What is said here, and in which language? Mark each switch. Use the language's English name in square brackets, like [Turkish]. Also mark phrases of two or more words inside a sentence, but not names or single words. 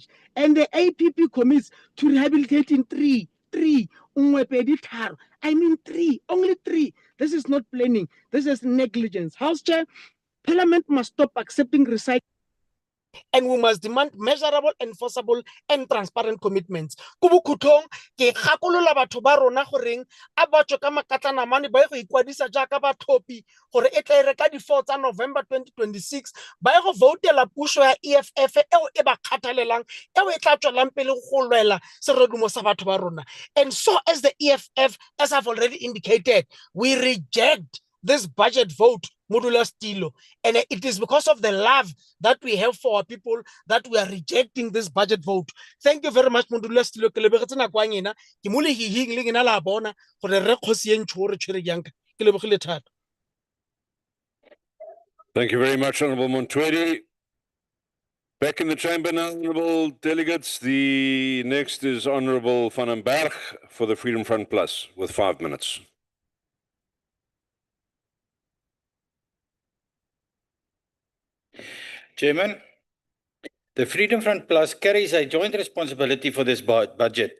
[English] And the APP commits to rehabilitating three. I mean three, only three. This is not planning. This is negligence. House Chair, Parliament must stop accepting recycling. And we must demand measurable, enforceable, and transparent commitments. [Tswana] Kubukutong, ke gakolola batho ba rona goreng a ba tswe ka makatlanamane ba ye go ikwadisa jaaka bathopi gore e tle re ka di 4 tsa November 2026 ba ye go voutela puso ya EFF eo e ba kgathalelang eo e tla tswelang pele go lwela serodumo sa batho ba rona. [English] And so as the EFF, as I've already indicated, we reject this budget vote, Modula Stilo. And it is because of the love that we have for our people that we are rejecting this budget vote. Thank you very much, Modula Stilo. [Tswana] Ke lebogetse nako ya ngena. Ke mo lehihing le ngena la bona gore re kgosi e ntsho re tshwere yang ka. Ke lebogile thata. [English] Thank you very much, Honorable Montwedi. Back in the chamber now, honorable delegates. The next is Honorable Van den Berg for the Freedom Front Plus with 5 minutes. Chairman, the Freedom Front Plus carries a joint responsibility for this budget.